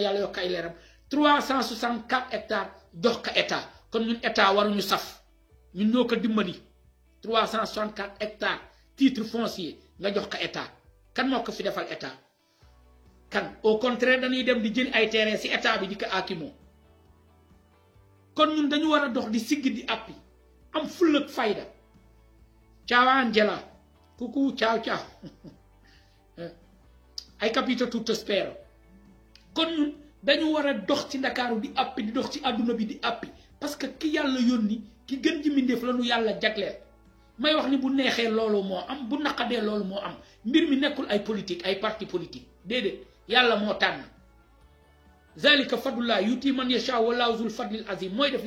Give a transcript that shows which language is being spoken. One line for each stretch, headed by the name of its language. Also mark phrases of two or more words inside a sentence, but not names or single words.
Wolof: yàlla yokk ay leeram 364 hectares jox ko état kon ñun état waruñu saf ñun ñoo ko dimbali 364 hectares
French: titre foncier
Wolof: nga jox ko état kan moo ko fi defal état kan
French: au contraire
Wolof: dañuy dem di jël ay terrain si état bi di ko akimoo kon ñun dañu war a dox di sigg di appi am full ak fayda
Italian: ciao Angela coucou ciao
Wolof: ay
Italian: capito tutto spero
Wolof: kon ñun dañu war a dox ci Ndakaaru di appi di dox ci àdduna bi di appi
French: parce que
Wolof: ki yàlla yónni ki gën ji mbindéef la nu yàlla jagleel may wax ni bu neexee loolu moo am bu naqadee loolu moo am mbir mi nekkul ay politique ay
French: parti politique
Wolof: déedéet yàlla moo tànn
Arabic: ذلك فضل الله يؤتي من يشاء والله ذو الفضل العظيم
Wolof: mooy def li